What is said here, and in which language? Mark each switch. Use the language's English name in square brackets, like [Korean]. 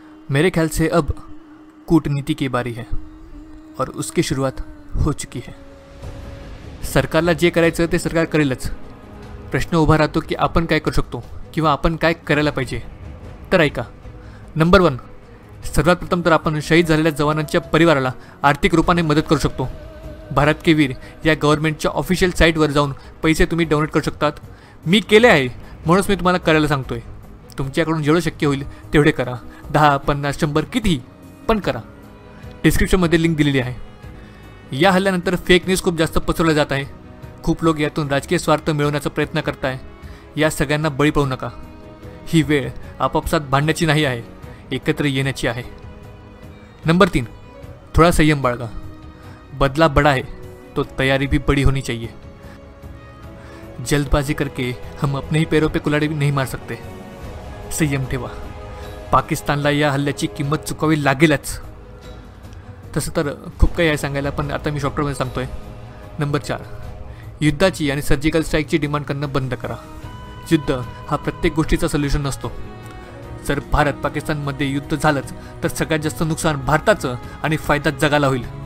[Hindi] मेरे ख्याल से अब कूटनीति की बारी है और उसकी शुरुआत हो चुकी है। [Marathi] सरकारला जे करायचं ते सरकार करेलच। प्रश्न उभा राहतो की आपण काय करू शकतो किंवा आपण काय करायला पाहिजे। तर ऐका, नंबर 1, सर्वात प्रथम तर आपण शहीद झालेल्या जवानांच्या परिवाराला आर्थिक रूपाने मदत करू शकतो। भारत के वीर या गव्हर्नमेंटच्या ऑफिशियल साईटवर जाऊन पैसे तुम्ही डोनेट करू शकतात। मी केले आहे, म्हणूनच मी तुम्हाला करायला सांगतोय। तुमच्याकडून जेवढं शक्य होईल तेवढे करा, 10, 50, 100 कितीही, पण करा। डिस्क्रिप्शनमध्ये लिंक दिलेली आहे। या हल्ल्यानंतर फेक न्यूज खूप जास्त पसरवल्या जात आहे। खूप लोक यातून राजकीय स्वार्थ मिळवण्याचा प्रयत्न करताय। या सगळ्यांना बळी पडू नका। ही वेळ आपापसात भांडण्याची नाही आहे, एकत्र येण्याची आहे। नंबर 3, थोड़ा संयम बाळगा। [Hindi] बदला बड़ा है तो तैयारी भी बड़ी होनी चाहिए। जल्दबाजी करके हम अपने ही पैरों पे कुल्हाड़ी नहीं मार सकते। [Marathi] संयम ठेवा। पाकिस्तानला या हल्ल्याची किंमत चुकावी लागेलच। तसं तर खूप काही आहे सांगायला, पण आता मी शॉर्टकटमध्ये सांगतोय। नंबर 4, युद्धाची आणि सर्जिकल स्ट्राईकची डिमांड करणं बंद करा। युद्ध हा प्रत्येक गोष्टीचा सोल्युशन नसतो. जर भारत पाकिस्तानमध्ये युद्ध झालंच तर सगळ्यात जास्त नुकसान भारताचं आणि फायदा जगाला होईल.